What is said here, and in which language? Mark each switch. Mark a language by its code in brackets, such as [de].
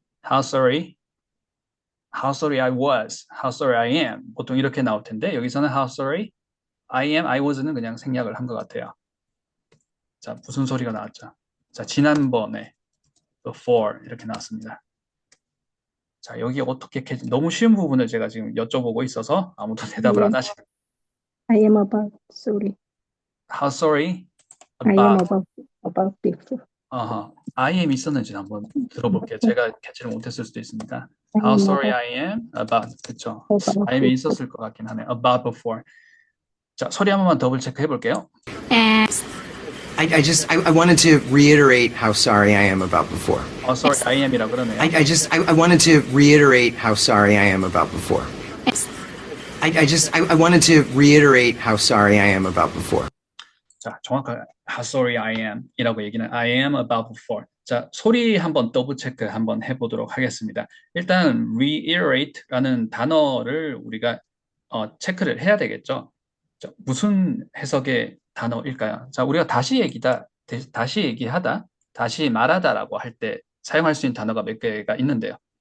[en] how sorry I was, how sorry I am [ko] 보통 이렇게 나올 텐데 여기서는 [en] how sorry I am, I was는 [ko] 그냥 생략을 한 것 같아요. 자, 무슨 소리가 나왔죠? 자, 지난번에 before 이렇게 나왔습니다. 자, 여기 어떻게 너무 쉬운 부분을 제가 지금 여쭤보고 있어서 아무도 대답을 안 하시는. [en] I am about sorry. How sorry I am about. about before. [ko] I am 있었는지 한번 들어볼게요. 제가 캐치를 못했을 수도 있습니다. [en] I How am sorry about- I am about. 그쵸? about I am이 before. [ko] 있었을 것 같긴 하네요. [en] About before. [ko] 자, 소리 한 번만 더블 체크 해볼게요. [en] and, I wanted to reiterate how sorry I am about before. Sorry I am이라 그러네요. I wanted to reiterate how sorry I am about before. I wanted to reiterate how sorry I am about before. [ko] 자, 정확하게 [en] how sorry I am [ko] 이라고 얘기는 [en] I am about before. [ko] 자, 소리 한번 더블 체크 한번 해보도록 하겠습니다. 일단 reiterate라는 단어를 우리가 체크를 해야 되겠죠. 자, 무슨 해석의 단어일까요? 자, 우리가 다시 얘기하다, 다시 말하다라고 할 때 사용할 수 있는 단어가 몇 개가 있는데요.